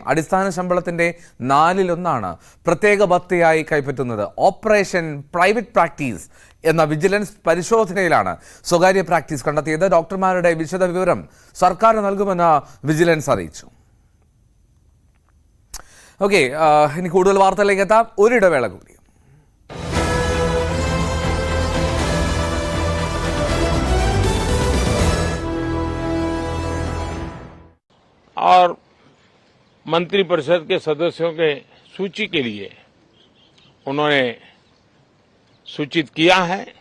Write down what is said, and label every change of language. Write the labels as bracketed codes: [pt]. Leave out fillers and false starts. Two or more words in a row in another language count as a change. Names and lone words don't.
[ml] അടിസ്ഥാന ശമ്പളത്തിന്റെ 4/1 പ്രത്യേക ഭത്തയായി കൈപ്പറ്റുന്നത്. ഓപ്പറേഷൻ പ്രൈവറ്റ് പ്രാക്ടീസ് എന്ന വിജിലൻസ് പരിശോധനയിലാണ് സ്വകാര്യ പ്രാക്ടീസ് കണ്ടെത്തിയത്. ഡോക്ടർമാരുടെ വിശദ വിവരം സർക്കാർ നൽകുമെന്ന് വിജിലൻസ് അറിയിച്ചു. ഓക്കെ, ഇനി കൂടുതൽ വാർത്തകളിലേക്ക് എത്താം. ഒരിടവേള കൂടി. [hi] और मंत्रिपरिषद के सदस्यों के सूची के लिए उन्होंने सूचित किया है.